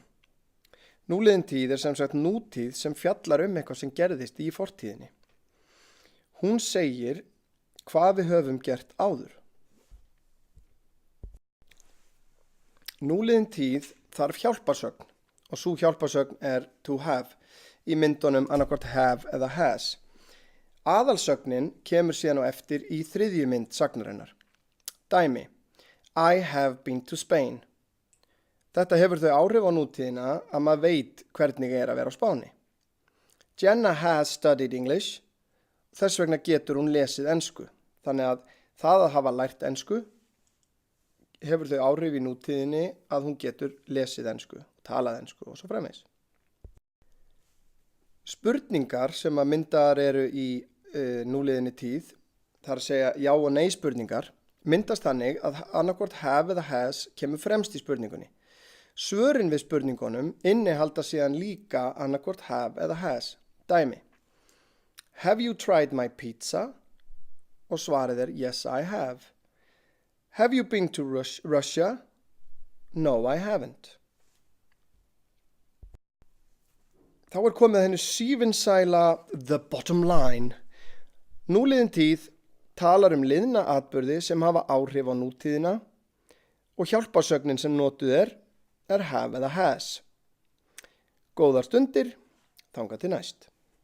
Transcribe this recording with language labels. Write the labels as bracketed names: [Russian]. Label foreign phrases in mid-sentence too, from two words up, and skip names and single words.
[Icelandic] Núliðin tíð er sem sagt nútíð sem fjallar eitthvað sem gerðist í fortíðinni. Hún segir hvað við höfum gert áður. Núliðin tíð þarf hjálparsögn. Og sú hjálparsögn er [English] to have, [Icelandic] í myndunum annaðhvort have eða has. Aðalsögnin kemur síðan á eftir í þriðju mynd sagnarinnar. Dæmi: [English] I have been to Spain. [Icelandic] Þetta hefur þau áhrif á nútíðina að maður veit hvernig að vera á Spáni. [English] Jenna has studied English. [Icelandic] Þess vegna getur hún lesið ensku. Þannig að það að hafa lært ensku hefur þau áhrif í nútíðinni að hún getur lesið ensku, talað ensku og svo framvegis. Spurningar sem að myndaðar eru í núliðinni tíð, þar að segja já og nei spurningar, myndast þannig að annaðhvort have eða has kemur fremst í spurningunni. Svörin við spurningunum innihalda síðan líka annaðhvort have eða has. [English] Dæmi: Have you tried my pizza? [Icelandic] Og svarið er [English] yes, I have. Have you been to Russia? No, I haven't. [Icelandic] Þá er komið að henni sívinsæla [English] the bottom line. [Icelandic] Núliðin tíð talar liðna atburði sem hafa áhrif á nútíðina og hjálparsögnin sem notuð er have eða has. Góðar stundir, þangað til næst.